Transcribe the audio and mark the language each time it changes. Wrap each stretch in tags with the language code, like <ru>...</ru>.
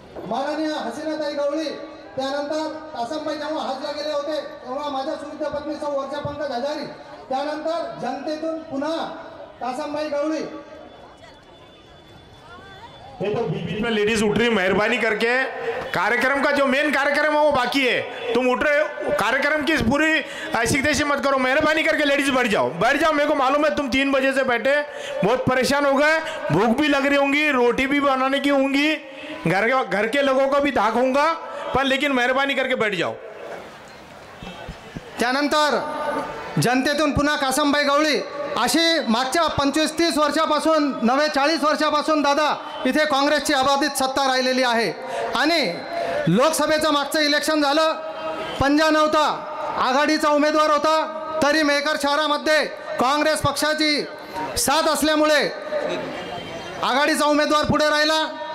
<mr>माननीय हसीनाताई गवळी, त्यानंतर कासमबाई जेव्हा हजला गेले होते तेव्हा माझ्या सुविद्य पत्नी सौ वर्षा पंकज हजारी, त्यानंतर जनतेतून पुन्हा कासमबाई गवळी.</mr> <hi>ये तो बीच में लेडीज उठ रही, मेहरबानी करके कार्यक्रम का जो मेन कार्यक्रम है वो बाकी है, तुम उठ रहे हो, कार्यक्रम की पूरी ऐसी तैसी मत करो, मेहरबानी करके लेडीज बैठ जाओ. मेरे को मालूम है तुम 3 बजे से बैठे बहुत परेशान हो गए, भूख भी लग रही होंगी, रोटी भी बनाने की होंगी, घर के लोगों को भी धाक होगा, पर लेकिन मेहरबानी करके बैठ जाओ.</hi> <mr>त्यानंतर जनतेतून पुन्हा कासमबाई गवळी. अशी मागच्या 25-30 वर्षापासून 40 वर्षापासून दादा इथे काँग्रेसची अबाधित सत्ता राहिलेली आहे. आणि लोकसभेचं मागचं इलेक्शन झालं, पंजा नव्हता, आघाडीचा उमेदवार होता, तरी मेहकर शहरामध्ये काँग्रेस पक्षाची साथ असल्यामुळे आघाडीचा उमेदवार पुढे राहिला.</mr>